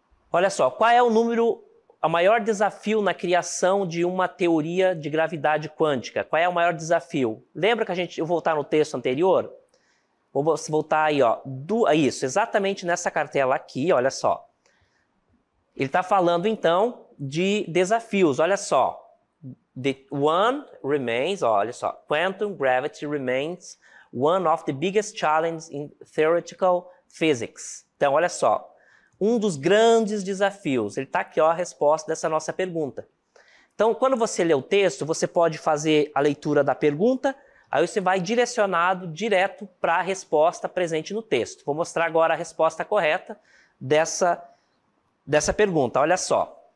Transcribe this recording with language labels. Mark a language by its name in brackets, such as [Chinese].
[Portuguese] Olha só, qual é o maior desafio na criação de uma teoria de gravidade quântica? Qual é o maior desafio? Lembra que eu vou voltar no texto anterior? Vou voltar aí, ó. Isso, exatamente nessa cartela aqui, olha só. Ele está falando, então, de desafios, olha só. [English] The one remains, [Portuguese] olha só. [English] Quantum gravity remains one of the biggest challenges in theoretical physics. [Portuguese] Então, olha só. Um dos grandes desafios. Ele está aqui, ó, a resposta dessa nossa pergunta. Então, quando você lê o texto, você pode fazer a leitura da pergunta, aí você vai direcionado direto para a resposta presente no texto. Vou mostrar agora a resposta correta dessa pergunta. Olha só.